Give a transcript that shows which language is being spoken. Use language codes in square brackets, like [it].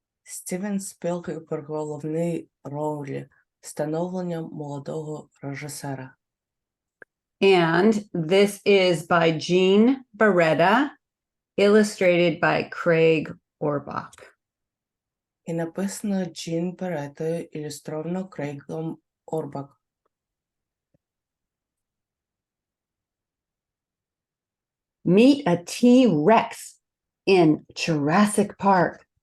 [uk] Стівен Спілберг в головній ролі. Становлення молодого режисера. [en] And this is by Jean Barretta, illustrated by Craig Orback. [uk] І написано Джін Бареттою, ілюстровано Крейгом Орбак. [en] Meet a T-Rex in Jurassic Park.